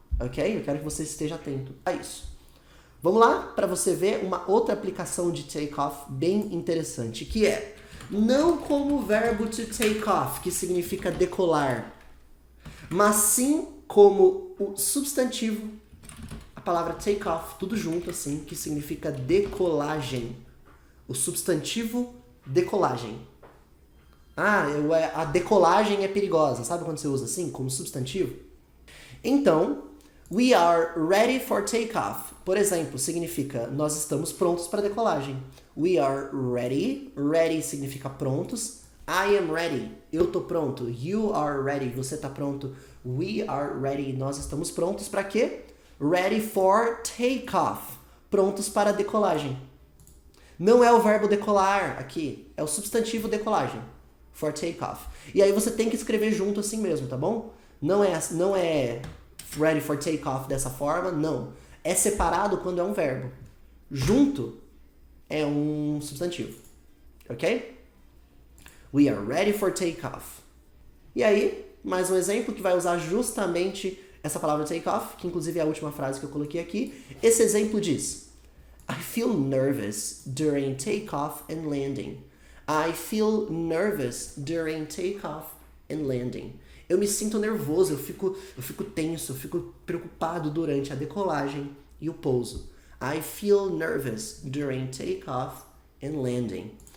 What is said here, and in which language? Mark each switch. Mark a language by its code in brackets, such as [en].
[pt] Ok? Eu quero que você esteja atento a isso. Vamos lá para você ver uma outra aplicação de take off bem interessante, que é não como o verbo to take off, que significa decolar, mas sim como o substantivo, a palavra take off, tudo junto assim, que significa decolagem. O substantivo decolagem. A decolagem é perigosa. Sabe quando você usa assim, como substantivo? [en] Então, we are ready for take-off. [pt] Por exemplo, significa nós estamos prontos para a decolagem. [en] We are ready. Ready [pt] significa prontos. [en] I am ready. [pt] Eu tô pronto. [en] You are ready. [pt] Você tá pronto. [en] We are ready. [pt] Nós estamos prontos para quê? [en] Ready for take-off. [pt] Prontos para a decolagem. Não é o verbo decolar aqui. É o substantivo decolagem. [en] For take-off. [pt] E aí você tem que escrever junto assim mesmo, tá bom? Não é [en] ready for take-off [pt] dessa forma, não. É separado quando é um verbo. Junto é um substantivo. Ok? [en] We are ready for take-off. [pt] E aí, mais um exemplo que vai usar justamente essa palavra take-off, que inclusive é a última frase que eu coloquei aqui. Esse exemplo diz: [en] I feel nervous during take-off and landing. I feel nervous during take-off and landing. [pt] Eu me sinto nervoso, eu fico tenso, eu fico preocupado durante a decolagem e o pouso. [en] I feel nervous during take-off and landing.